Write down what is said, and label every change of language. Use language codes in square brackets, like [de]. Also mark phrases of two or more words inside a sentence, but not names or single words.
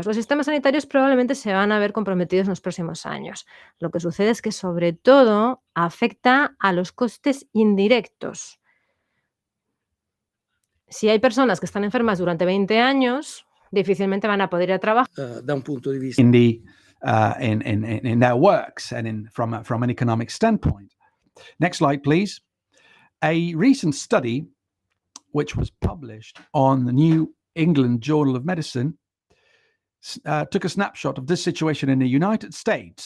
[es] Los sistemas sanitarios probablemente se van a ver comprometidos en los próximos años. Lo que sucede es que sobre todo afecta a los costes indirectos. Si hay personas que están enfermas durante 20 años, difícilmente van a poder ir a trabajar. [it] Da un punto di vista. [en] in their works and from an economic standpoint. Next slide, please. A recent study, which was published on the New England Journal of Medicine, took a snapshot of this situation in the United States.